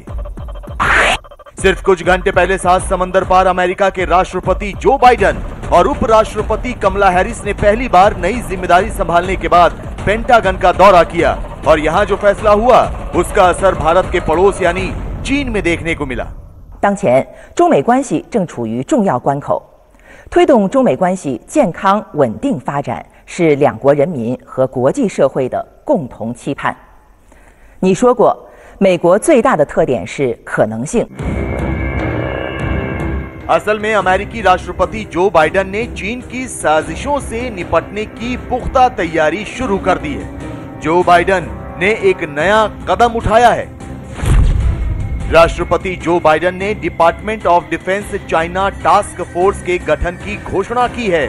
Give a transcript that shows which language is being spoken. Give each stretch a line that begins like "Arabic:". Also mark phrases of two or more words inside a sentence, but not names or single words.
Hindi: सिर्फ कुछ घंटे पहले सात समंदर पार अमेरिका के राष्ट्रपति जो बाइडेन और उपराष्ट्रपति कमला हैरिस ने पहली बार नई जिम्मेदारी संभालने के बाद पेंटागन का दौरा किया और यहाँ जो फैसला हुआ उसका असर भारत के पड़ोस यानी चीन में देखने को मिला।
Chinese: 当前中美关系正处于重要关口，推动中美关系健康稳定发展是两国人民和国际社会的共同期盼。你说过，美国最大的特点是可能性。
Hindi: असल में अमेरिकी राष्ट्रपति जो बाइडेन ने चीन की साजिशों से निपटने की पुख्ता तैयारी शुरू कर दी है। जो बाइडेन ने एक नया कदम उठाया है। राष्ट्रपति जो बाइडेन ने डिपार्टमेंट ऑफ डिफेंस चाइना टास्क फोर्स के गठन की घोषणा की है।